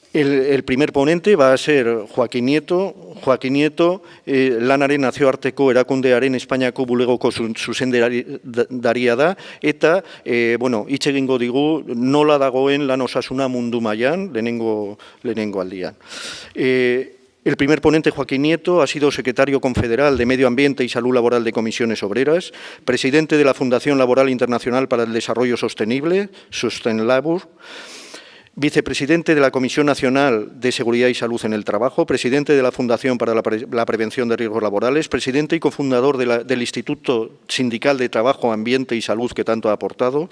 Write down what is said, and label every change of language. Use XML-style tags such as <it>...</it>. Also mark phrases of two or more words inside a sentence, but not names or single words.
<es>El primer ponente va a ser Joaquín Nieto. Joaquín Nieto,</es> <eu>lanaren nazioarteko erakundearen Espainiako bulegoko zuzendaria da, eta, hitz egingo digu nola dagoen lan osasuna mundu mailan lehenengo aldian.</eu> <es>El primer ponente, Joaquín Nieto, ha sido secretario confederal de Medio Ambiente y Salud Laboral de Comisiones Obreras, presidente de la Fundación Laboral Internacional para el Desarrollo Sostenible, Sustainlabor, vicepresidente de la Comisión Nacional de Seguridad y Salud en el Trabajo, presidente de la Fundación para la Prevención de Riesgos Laborales, presidente y cofundador del Instituto Sindical de Trabajo, Ambiente y Salud que tanto ha aportado.</es>